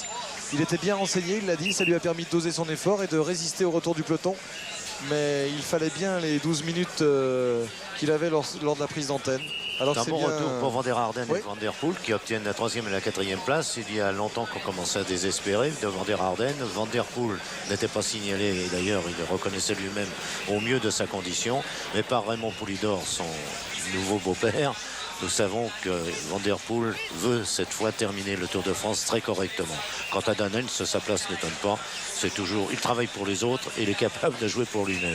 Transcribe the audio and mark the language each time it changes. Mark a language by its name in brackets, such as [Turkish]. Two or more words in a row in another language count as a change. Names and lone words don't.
[French] Il était bien renseigné, il l'a dit, ça lui a permis de doser son effort et de résister au retour du peloton. Mais il fallait bien les 12 minutes qu'il avait lors de la prise d'antenne. C'est un bon retour pour Van der Arden et Van der Poel qui obtiennent la 3e et la 4e place. Il y a longtemps qu'on commençait à désespérer de Van der Arden. Van der Poel n'était pas signalé et d'ailleurs il reconnaissait lui-même au mieux de sa condition. Mais par Raymond Poulidor, son nouveau beau-père, nous savons que Van der Poel veut cette fois terminer le Tour de France très correctement. Quant à Daniels, sa place n'étonne pas. C'est toujours, il travaille pour les autres et il est capable de jouer pour lui-même.